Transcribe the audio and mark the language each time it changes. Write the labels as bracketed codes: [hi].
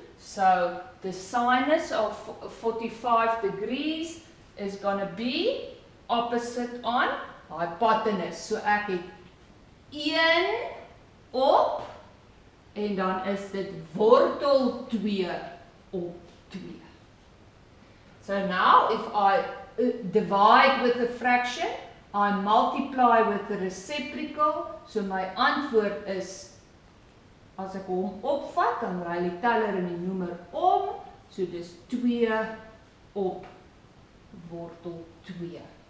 [en] So the sinus of 45 degrees is going to be opposite on hypotenuse. [af] So ek het 1 op en dan is dit wortel 2 op 2. [en] So now if I divide with a fraction, I multiply with the reciprocal. [af] So my antwoord is, as ek hom opvat, dan ry die teller en die noemer om, so dis 2 op wortel 2.